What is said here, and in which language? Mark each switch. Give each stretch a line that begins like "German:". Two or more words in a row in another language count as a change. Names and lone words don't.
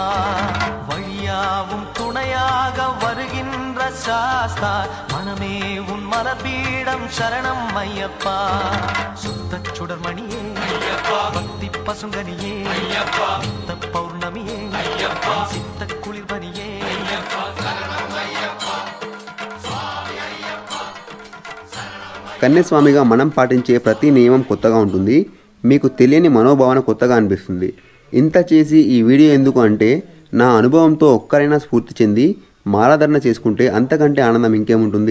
Tamil: வழியாவும் துணையாக வருகின்ற சாஸ்தா மனமே உன் மலர்பீடம் சரணம் ஐயப்பா. சுத்த சுடர்மணியே பக்தி பசுங்கனியே சித்த பௌர்ணமியே சித்த குளிர்பனியே
Telugu: కన్యస్వామిగా మనం పాటించే ప్రతి నియమం కొత్తగా ఉంటుంది. మీకు తెలియని మనోభావన కొత్తగా అనిపిస్తుంది. ఇంత చేసి ఈ వీడియో ఎందుకు అంటే, నా అనుభవంతో ఒక్కరైనా స్ఫూర్తి చెంది మాలాధరణ చేసుకుంటే అంతకంటే ఆనందం ఇంకేముంటుంది.